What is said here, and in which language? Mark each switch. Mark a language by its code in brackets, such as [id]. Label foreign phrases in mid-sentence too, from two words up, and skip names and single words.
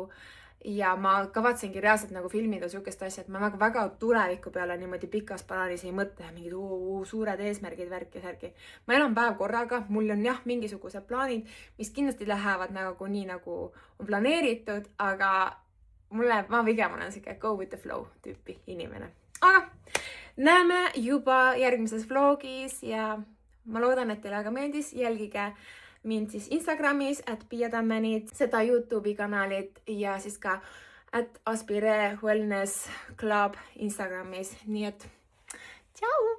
[et] Ja ma kavatsengi reaalselt nagu filmida sihukest asja, et ma väga tuleviku peale niimoodi pikas plaanis ei mõtle mingid suured eesmärgid, värki ja särgi. Ma elan päev korraga, mul on jah mingisugused plaanid, mis kindlasti lähevad nagu nii nagu on planeeritud, aga ma pigem olen sihuke [en] go with the flow [et] tüüpi inimene. Aga näeme juba järgmises vlogis ja ma loodan, et teile väga meeldis, jälgige mind siis Instagramis @PiaTammenit, seda YouTube'i kanalit ja siis ka @Aspire Wellness Club Instagramis, nii et tšau!